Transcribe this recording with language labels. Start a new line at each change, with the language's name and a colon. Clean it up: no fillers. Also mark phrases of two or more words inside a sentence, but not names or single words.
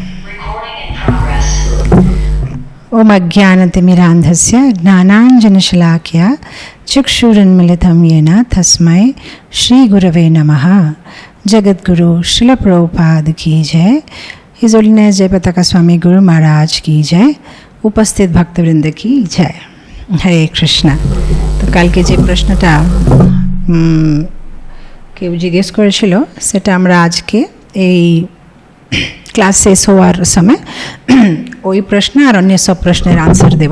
Sanskrit: ॐ अज्ञानतिमिरान्धस्य ज्ञानाञ्जनशलाकया चक्षुरुन्मीलितं येन तस्मै श्री गुरवे नमः.
Hindi: जगद्गुरु श्रील प्रभुपाद की जय.
English: His Holiness Jayapataka Swami Guru Maharaj
Hindi: की जय.
Bangla: উপস্থিত ভক্তবৃন্দ কি জয়। হরে কৃষ্ণ। তো কালকে যে প্রশ্নটা কেউ জিজ্ঞেস করেছিল সেটা আমরা আজকে এই ক্লাস শেষ হওয়ার সময় ওই প্রশ্ন আর অন্য সব প্রশ্নের আনসার দেব।